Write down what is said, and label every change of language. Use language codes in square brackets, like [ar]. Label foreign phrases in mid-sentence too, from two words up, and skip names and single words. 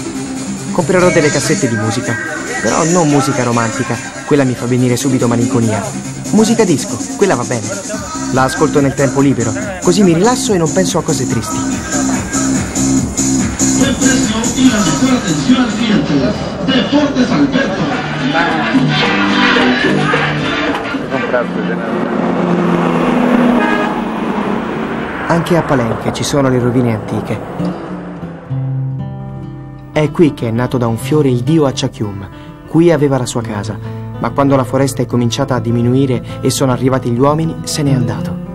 [it] Comprerò delle cassette di musica, però non musica romantica, quella mi fa venire subito malinconia. Musica disco, quella va bene. La ascolto nel tempo libero, così mi rilasso e non penso a cose tristi. [es] Buen precio y la mejor atención al cliente. Deportes Alberto. [it] Anche a Palenque ci sono le rovine antiche. È qui che è nato da un fiore il dio Achakyum. Qui aveva la sua casa, ma quando la foresta è cominciata a diminuire e sono arrivati gli uomini, se n'è andato.